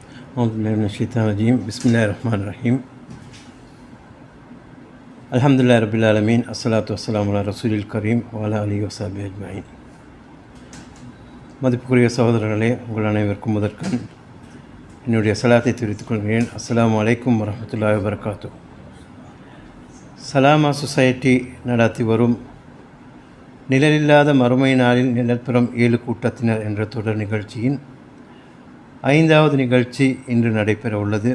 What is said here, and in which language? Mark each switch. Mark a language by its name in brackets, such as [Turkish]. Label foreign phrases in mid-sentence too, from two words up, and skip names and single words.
[Arabic] أعوذ بالله من الشيطان الرجيم بسم الله الرحمن الرحيم الحمد لله رب العالمين الصلاة والسلام على رسول الكريم وعلى آله وصحبه أجمعين. [Tamil] மதிப்புக்குரிய சகோதரர்களே, உங்கள் அனைவருக்கும் முதற்கண் என்னுடைய சலாத்தை தெரிவித்துக் கொள்கிறேன். [Arabic] السلام عليكم ورحمة الله وبركاته. [Tamil] சலாமா சொசைட்டி நடத்தி வரும் நிழலில்லாத மறுமை நாளில் நிழற்பெறும் 7 கூட்டத்தினர் என்ற தொடர் நிகழ்ச்சியின் 5வது நிகழ்ச்சி இன்று நடைபெற உள்ளது.